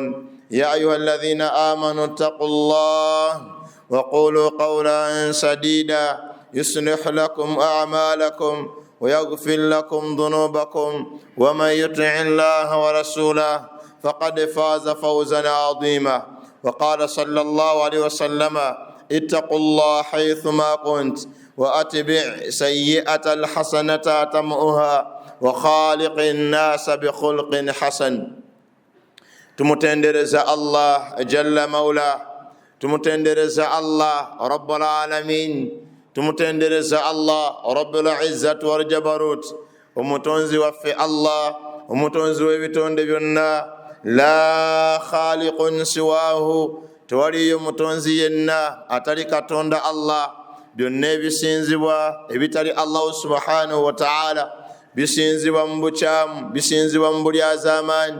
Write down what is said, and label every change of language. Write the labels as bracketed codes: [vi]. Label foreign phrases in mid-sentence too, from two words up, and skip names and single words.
[ar] يا أيها الذين آمنوا اتقوا الله وقولوا قولا سديدا يصلح لكم أعمالكم ويغفر لكم ذنوبكم ومن يطع الله ورسوله فقد فاز فوزا عظيما. وقال صلى الله عليه وسلم اتقوا الله حيثما كنت وأتبع سيئة الحسنة تمؤها وخالق الناس بخلق حسن. [lg] tumutendereza Allah [ar] jalla maula, [lg] tumutendereza Allah [ar] rabbul alamin, [lg] tumutendereza Allah [ar] rabbul izzati wal jabarut, [lg] omutonzi waffe Allah, omutonzi w'ebitonde byonna. [ar] La khaliqun siwahu, [lg] tewaliyo mutonzi yenna atali katonda Allah. Byonna ebisinzibwa ebitali Allah [ar] subhanahu wa ta'ala [lg] bisinzibwa mu bukyamu, bisinzibwa mu bulyazaamaanyi.